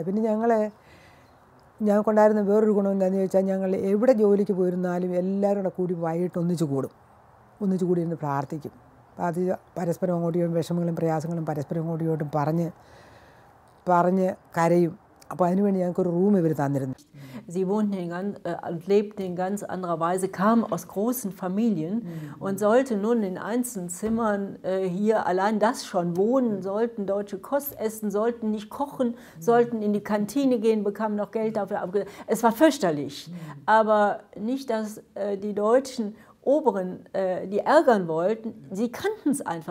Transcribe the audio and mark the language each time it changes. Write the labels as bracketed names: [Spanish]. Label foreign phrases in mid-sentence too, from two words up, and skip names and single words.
[Malayalam] പിന്നെ ഞങ്ങൾക്കുണ്ടായിരുന്ന വേറൊരു ഗുണം എന്താണെന്ന് ചോദിച്ചാൽ ഞങ്ങൾ എവിടെ ജോലിക്ക് പോയിരുന്നാലും എല്ലാവരും കൂടി വൈകിട്ട് ഒന്നിച്ച് കൂടി ഇരുന്ന് പ്രാർത്ഥിക്കും. പരസ്പരം അങ്ങോട്ടും വിഷമങ്ങളും പ്രയാസങ്ങളും പരസ്പരം അങ്ങോട്ടും പറഞ്ഞ് കരയും. അപ്പോൾ അതിനുവേണ്ടി ഞങ്ങൾക്കൊരു റൂം ഇവർ തന്നിരുന്നു. [German] Sie lebten in ganz anderer Weise, kamen aus großen Familien und sollten nun in einzelnen Zimmern hier allein das schon wohnen, sollten deutsche Kost essen, sollten nicht kochen, sollten in die Kantine gehen, bekamen noch Geld dafür. Es war fürchterlich, aber nicht, dass die Deutschen Oberen die ärgern wollten, sie kannten es einfach.